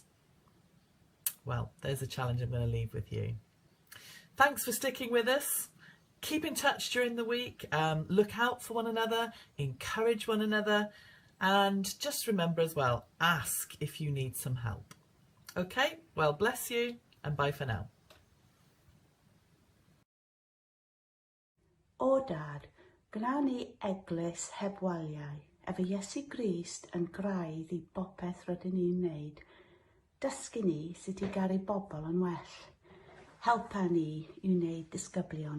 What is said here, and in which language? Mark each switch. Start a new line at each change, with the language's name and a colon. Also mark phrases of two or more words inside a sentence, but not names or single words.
English: Well, there's a challenge I'm going to leave with you. Thanks for sticking with us. Keep in touch during the week. Look out for one another, encourage one another, and just remember as well, ask if you need some help. Okay, well, bless you and bye for now.
Welsh: O Dad, gwnawn ni eglwys heb waliau, efo Iesu Grist yn graidd i bopeth rydyn ni'n wneud. Dysgu ni sut i garu bobl yn well. Helpa ni i wneud disgyblion.